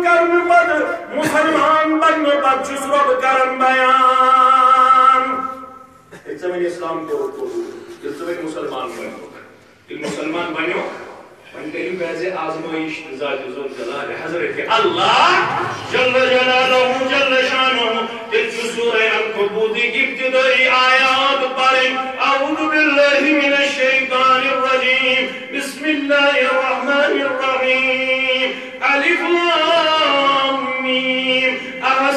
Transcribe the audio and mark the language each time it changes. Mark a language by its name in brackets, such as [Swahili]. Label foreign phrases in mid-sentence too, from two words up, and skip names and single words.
[Kashmiri] کرنہٕ پتہٕ مُسلمان بننہٕ پتہٕ چھُس رۄب کران بیان ییٚلہِ ژےٚ وۄنۍ اسلام کوٚرُتھ قبوٗل ییٚلہِ ژٕ وۄنۍ مُسلمان بنیوکھ ییٚلہِ مُسلمان بنیوکھ وۄنۍ کٔرِو پزِ آزمٲیش ذاتِ ذوالجلالِ حضرت اللہ جل جلالہ جل شانہ تیٚلہِ چھُ سورہ العنکبوتٕکۍ ابتدٲئی آیات پرٕنۍ [Arabic] اعوذ باللہ من الشیطان الرجیم بسم اللہ الرحمن الرحیم الف لام میم